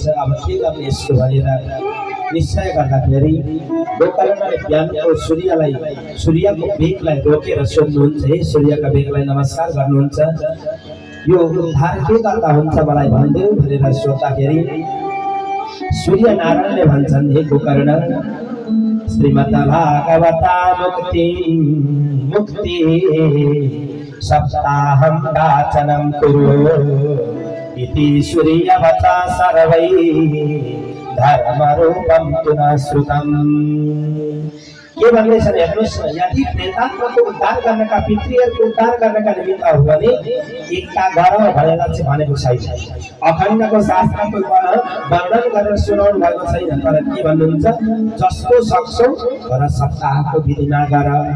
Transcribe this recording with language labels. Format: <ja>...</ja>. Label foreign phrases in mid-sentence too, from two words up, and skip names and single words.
<ne>अब के गर्ने यसको भनेर निश्चय गर्दाखेरि गोकर्णले बिहानको सूर्यको बेगलाई रोकेर सोध्नुहुन्छ हे सूर्यका बेगलाई नमस्कार गर्नुहुन्छ यो उद्धार के गर्दा हुन्छ मलाई भनिदेऊ भनेर सोद्धाखेरि सूर्य नारायणले भन्छन् हे गोकर्ण</ne> <sa>श्रीमद्भागवता मुक्ति सप्ताहं वाचनं कुरु इति सूर्यवचा सर्वै धर्मरूपं तु न श्रुतम्।</sa> <ne>के भन्दैछन् हेर्नुहोस् यदि प्रेतात्माको उद्धार गर्नका पितृहरूको उद्धार गर्नका निमित्त हो भने एकता गर भनेर चाहिँ भनेको छैन। अखण्डको शास्त्रको वर्णन गरेर सुनाउनु भएको छैन तर के भन्नुहुन्छ जस्तो सक्छौ तर सप्ताहको विधिमा गर।</ne>